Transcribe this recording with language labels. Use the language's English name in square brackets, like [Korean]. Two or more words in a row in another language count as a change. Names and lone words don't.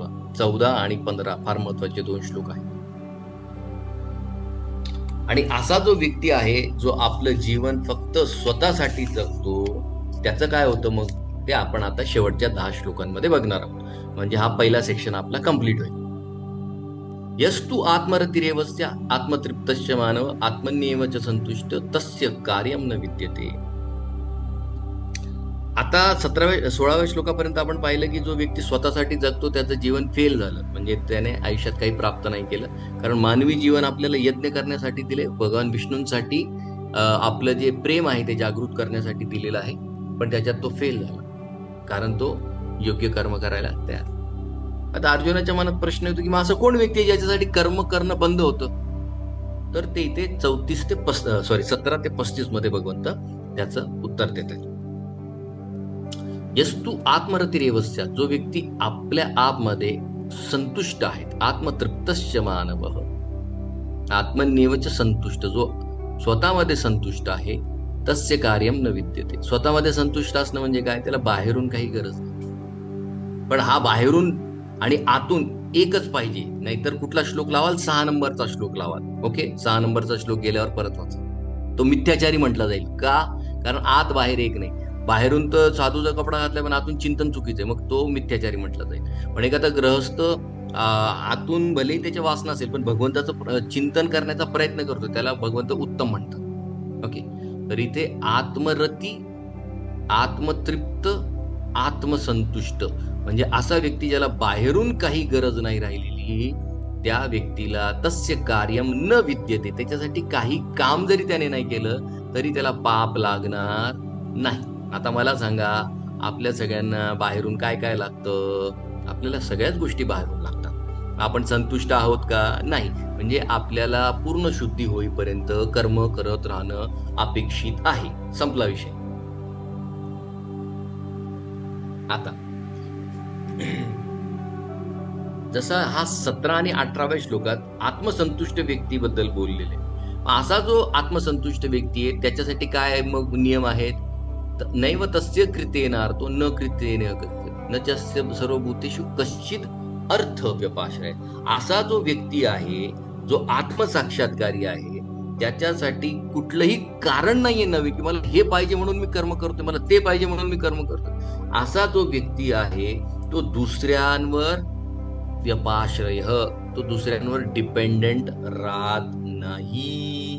[Marathi] 14 आणि 15 फार महत्वाचे 2 श्लोक आहेत. आणि असा जो व्यक्ती आहे जो आपलं जीवन फक्त स्वतःसाठी जगतो, त्याचं काय होतं मग ते आपण आता शेवटच्या 10 श्लोकांमध्ये बघणार आहोत. म्हणजे हा पहिला सेक्शन आपला कंप्लीट होईल. [Sanskrit] यस्तु आत्मरतिरेवस्य आत्मतृप्तस्य मानव आत्मन्येव च संतुष्ट तस्य कार्यम न विद्यते. [Marathi] आता 16व्या श्लोकापर्यंत आपण पाहिलं की जो व्यक्ती स्वतःसाठी जगतो त्याचं जीवन फेल झालं, म्हणजे त्याने आयुष्यात काही प्राप्त नाही केलं. कारण मानवी जीवन आपल्याला यज्ञ करण्यासाठी दिले, भगवान विष्णूंसाठी आपलं जे प्रेम आहे ते जागृत करण्यासाठी दिलेलं आहे, पण त्याच्यात तो फेल झाला, कारण तो योग्य कर्म करायला तयार. आता अर्जुनाच्या मनात प्रश्न येतो की मग असं कोण व्यक्ती आहे ज्याच्यासाठी कर्म करणं बंद होतं? तर ते इथे 17 ते 35 मध्ये भगवंत त्याचं उत्तर देतात. [Sanskrit] यस्तु आत्मरतिरेवस्य, [Marathi] जो व्यक्ती आपल्या आपमध्ये संतुष्ट आहेत, [Sanskrit] आत्मतृप्तस्य मानवः, आत्मन्येवच संतुष्ट, [Marathi] जो स्वतःमध्ये संतुष्ट आहे, [Sanskrit] तस्य कार्यम न विद्यते. [Marathi] स्वतःमध्ये संतुष्ट असणं म्हणजे काय? त्याला बाहेरून काही गरज नाही, पण हा बाहेरून आणि आतून एकच पाहिजे. नाहीतर कुठला श्लोक लावाल? 6 नंबरचा श्लोक लावाल. ओके, 6 नंबरचा श्लोक गेल्यावर परत वाचा. तो मिथ्याचारी म्हटला जाईल. का? कारण आत बाहेर एक नाही. बाहेरून तर साधूचा कपडा घातलाय पण आतून चिंतन चुकीचं आहे, मग तो मिथ्याचारी म्हटला जाईल. पण एखादा ग्रहस्थ आतून भले त्याच्या वासना असेल पण भगवंताचं चिंतन करण्याचा प्रयत्न करतो, त्याला भगवंत उत्तम म्हणतात. ओके, तर इथे आत्मरती, आत्मतृप्त, आत्मसंतुष्ट म्हणजे असा व्यक्ती ज्याला बाहेरून काही गरज नाही राहिलेली, त्या व्यक्तीला [Sanskrit] तस्य कार्यम न विद्यते, [Marathi] त्याच्यासाठी काही काम जरी त्याने नाही केलं तरी त्याला पाप लागणार नाही. आता मला सांगा, आपल्या सगळ्यांना बाहेरून काय काय लागतं? आपल्याला सगळ्याच गोष्टी बाहेरून लागतात. आपण संतुष्ट आहोत का? नाही. म्हणजे आपल्याला पूर्ण शुद्धी होईपर्यंत कर्म करत राहणं अपेक्षित आहे. संपला विषय. आता जसा हा 17 आणि 18व्या श्लोकात आत्मसंतुष्ट व्यक्तीबद्दल बोललेले, असा जो आत्मसंतुष्ट व्यक्ती आहे त्याच्यासाठी काय मग नियम आहेत? [Sanskrit] नैव तस्य कृतेनार्थो न कृतेन न तस्य सर्वभूतेषु कश्चित अर्थ व्यपाश्रय. [Marathi] असा जो व्यक्ती आहे, जो आत्मसाक्षात्कारी आहे, त्याच्यासाठी कुठलंही कारण नाहीये नवे की मला हे पाहिजे म्हणून मी कर्म करतोय, मला ते पाहिजे म्हणून मी कर्म करतोय. असा जो व्यक्ती आहे तो दुसऱ्यांवर व्यपाश्रय, तो दुसऱ्यांवर डिपेंडेंट राहत नाही.